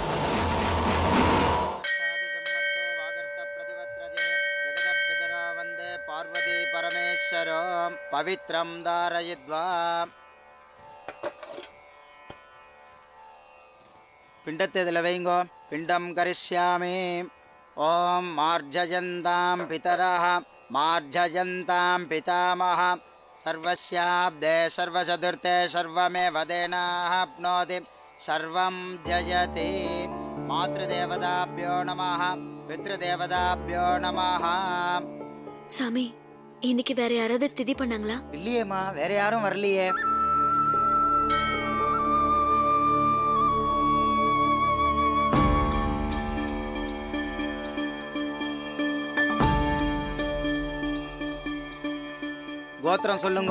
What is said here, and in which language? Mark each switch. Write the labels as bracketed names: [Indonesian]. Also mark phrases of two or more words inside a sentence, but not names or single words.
[Sanskrit] पवित्रं धारयित्वा. [Tamil] பிண்டத்தை இதில் வைங்கோ. [Sanskrit] पिण्डं करिष्यामि. ॐ मार्जयन्तां पितरः मार्जयन्तां पितामहः सर्वस्याब्दे सर्वचतुर्थे सर्वमेव तेनाप्नोति सर्वं जयति मातृदेवताभ्यो नमः पितृदेवताभ्यो नमः. [Tamil] சாமி, இன்னைக்கு வேற யாராவது திதி பண்ணாங்களா? இல்லையேம்மா, வேற யாரும் வரலையே. கோத்திரம் சொல்லுங்க.